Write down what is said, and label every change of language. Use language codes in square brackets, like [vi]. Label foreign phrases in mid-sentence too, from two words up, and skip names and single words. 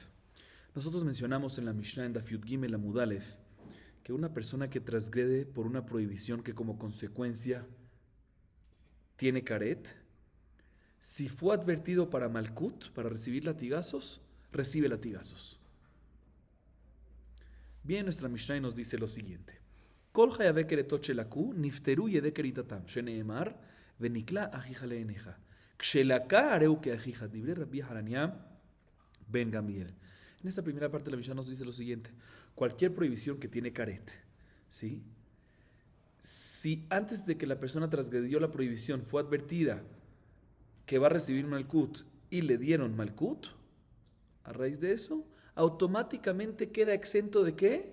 [es] Nosotros mencionamos en la Mishnah en [he] דף יוד גימל עמוד אלף [es] que una persona que transgrede por una prohibición que como consecuencia tiene caret, si fue advertido para Malkut, para recibir latigazos, recibe latigazos. Bien, nuestra Mishnah nos dice lo siguiente: [he] כל חייבי כריתות שלקו נפטרו ידי כריתתם שנאמר ונקלה אחיך לעיניך כשלקה הרי הוא אחיך דברי רבי חנניה בן גמליאל. [es] En esta primera parte de la Mishnah nos dice lo siguiente: cualquier prohibición que tiene caret, ¿sí? Si antes de que la persona transgredió la prohibición fue advertida que va a recibir malkut y le dieron malkut, a raíz de eso, automáticamente queda exento ¿de qué?